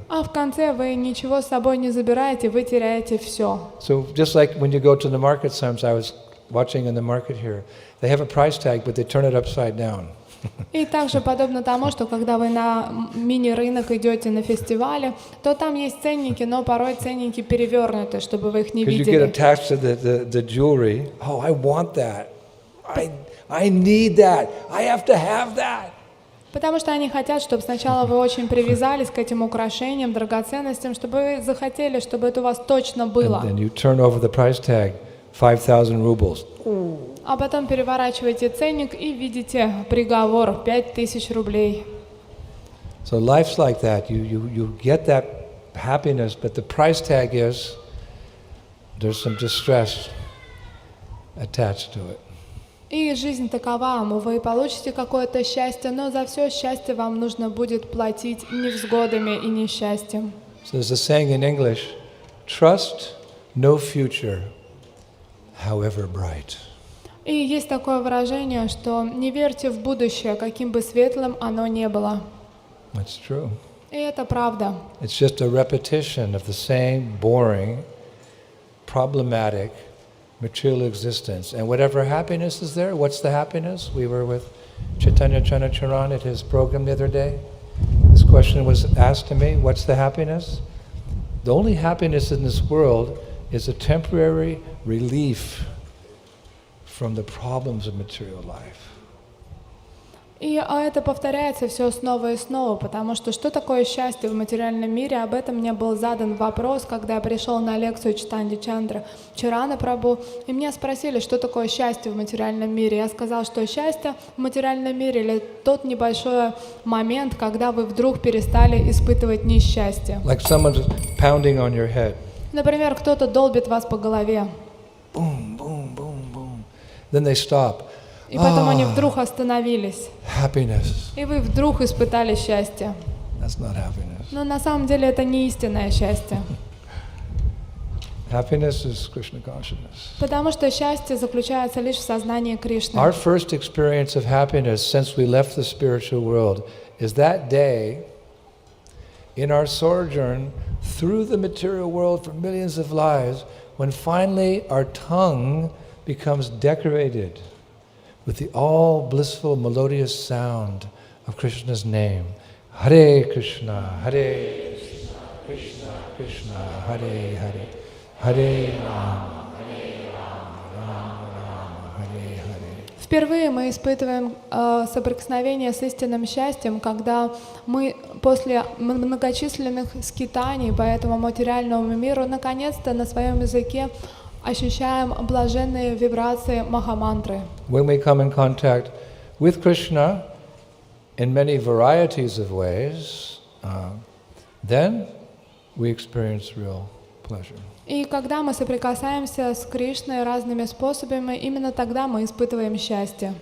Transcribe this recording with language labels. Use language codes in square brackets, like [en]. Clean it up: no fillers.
[ru] А в конце вы ничего с собой не забираете, вы теряете все. [en] So just like when you go to the market, sometimes I was watching in the market here, they have a price tag, but they turn it upside down. [ru] И также подобно тому, что когда вы на мини-рынок идете на фестивале, то там есть ценники, но порой ценники перевернуты, чтобы вы их не [en] Because you get [ru] видели. [en] attached to the jewelry. Oh, I want that. I need that. I have to have that. [ru] Потому что они хотят, чтобы сначала вы очень привязались к этим украшениям, драгоценностям, чтобы вы захотели, чтобы это у вас точно было. [en] And then you turn over the price tag, 5,000 rubles. [ru] А потом переворачиваете ценник и видите приговор 5000 рублей. [en] So life's like that. You get that happiness, but the price tag is there's some distress attached to it. [ru] И жизнь такова, вы получите какое-то счастье, но за все счастье вам нужно будет платить невзгодами и несчастьем. [en] So there's a saying in English, trust no future, however bright. [ru] И есть такое выражение, что не верьте в будущее, каким бы светлым оно ни было. [en] That's true. [ru] И это правда. [en] It's just a repetition of the same boring, problematic, material existence. And whatever happiness is there, what's the happiness? We were with Chaitanya Chanacharan at his program the other day. This question was asked to me, what's the happiness? The only happiness in this world is a temporary relief from the problems of material life. [ru] И это повторяется все снова и снова, потому что такое счастье в материальном мире? Об этом мне был задан вопрос, когда я пришел на лекцию Чайтаньи Чарана Прабху, и меня спросили, что такое счастье в материальном мире. Я сказал, что счастье в материальном мире или тот небольшой момент, когда вы вдруг перестали испытывать несчастье. [en] Like someone's pounding on your head. [ru] Например, кто-то долбит вас по голове, [en] Boom, boom, boom, boom. Then they stop. [ru] и потом они вдруг остановились, [en] Happiness. [ru] и вы вдруг испытали счастье. [en] That's not happiness. [ru] Но на самом деле это не истинное счастье. [en] Happiness is Krishna consciousness. [ru] Потому что счастье заключается лишь в сознании Кришны. [en] Our first experience of happiness since we left the spiritual world is that day in our sojourn through the material world for millions of lives when finally our tongue becomes decorated with the all blissful melodious sound of Krishna's name. [sa] Hare Krishna, Hare Krishna, Krishna Krishna, Hare Hare. Hare Rama, Rama Rama, Hare Hare. [ru] Впервые мы испытываем соприкосновение с истинным счастьем, когда мы после многочисленных скитаний по этому материальному миру наконец-то на своем языке ощущаем блаженные вибрации махамантры. [en] When we come in contact with Krishna in many varieties of ways, then we experience real pleasure. [ru] И когда мы соприкасаемся с Кришной разными способами, именно тогда мы испытываем счастье.